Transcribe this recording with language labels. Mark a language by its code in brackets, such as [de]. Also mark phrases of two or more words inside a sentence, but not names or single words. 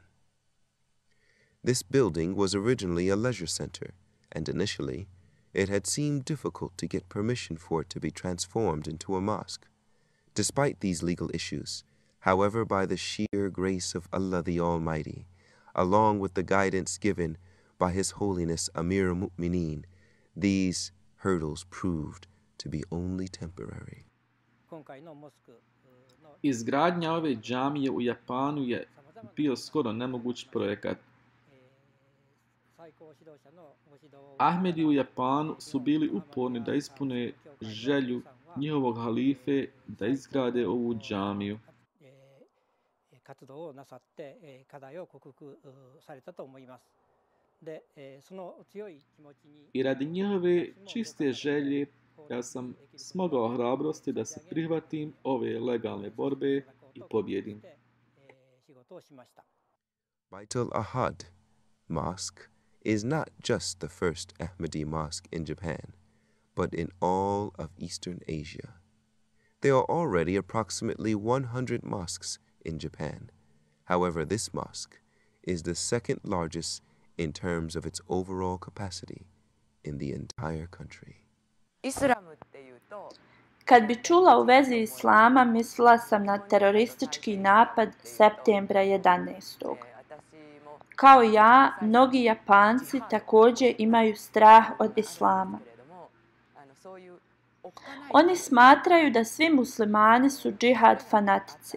[en] This building was originally a leisure center, and initially it had seemed difficult to get permission for it to be transformed into a mosque. Despite these legal issues, however, by the sheer grace of Allah the Almighty, along with the guidance given by His Holiness Amir al-Mu'mineen, these hurdles proved to be only temporary. [bs] Izgradnja ove džamije u Japanu je bio skoro nemoguć projekat. Ahmedi u Japanu su bili uporni da ispune želju njihovog halife da izgrade ovu džamiju. I radi njihove čiste želje ja sam smogao hrabrosti da se prihvatim ove legalne borbe i pobjedim. [en] Bait al-Ahad Mosque is not just the first Ahmadi mosque in Japan, but in all of Eastern Asia. There are already approximately 100 mosques in Japan. However, this mosque is the second largest in terms of its overall capacity in the entire country. [bs] Kad bi čula u vezi islama, mislila sam na teroristički napad septembra 11. Kao ja, mnogi Japanci također imaju strah od islama. Oni smatraju da svi muslimani su džihad fanatici.